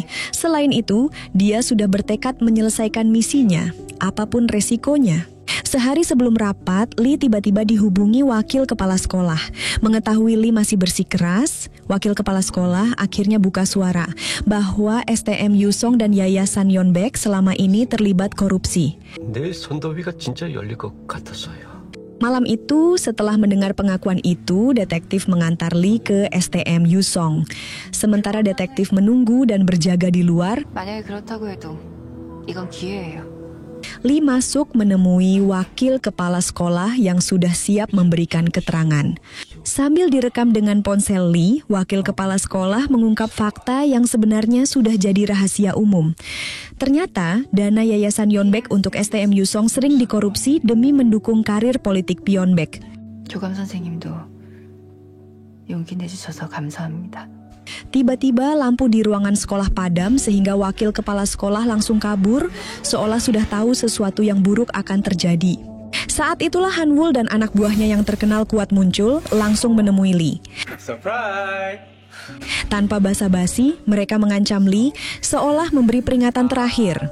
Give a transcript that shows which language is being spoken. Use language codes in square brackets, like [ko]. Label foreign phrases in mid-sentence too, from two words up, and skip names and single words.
[id] Selain itu, dia sudah bertekad menyelesaikan misinya, apapun resikonya. Sehari sebelum rapat, Lee tiba-tiba dihubungi wakil kepala sekolah. Mengetahui Lee masih bersikeras, wakil kepala sekolah akhirnya buka suara bahwa STM Yusong dan Yayasan Yeonbaek selama ini terlibat korupsi. [ko] 내 선더위가 진짜 열릴 것 같았어요. [id] Malam itu, setelah mendengar pengakuan itu, detektif mengantar Lee ke STM Yusong. Sementara detektif menunggu dan berjaga di luar, [ko] 만약에 그렇다고 해도 이건 기회예요. [id] Lee masuk menemui wakil kepala sekolah yang sudah siap memberikan keterangan. Sambil direkam dengan ponsel Lee, wakil kepala sekolah mengungkap fakta yang sebenarnya sudah jadi rahasia umum. Ternyata, dana Yayasan Yeonbaek untuk STM Yusong sering dikorupsi demi mendukung karir politik Yeonbaek. [ko] 교감 선생님도 용기 내주셔서 감사합니다. [id] Tiba-tiba lampu di ruangan sekolah padam sehingga wakil kepala sekolah langsung kabur, seolah sudah tahu sesuatu yang buruk akan terjadi. Saat itulah Han-wul dan anak buahnya yang terkenal kuat muncul, langsung menemui Lee. Surprise! Tanpa basa-basi, mereka mengancam Lee seolah memberi peringatan terakhir.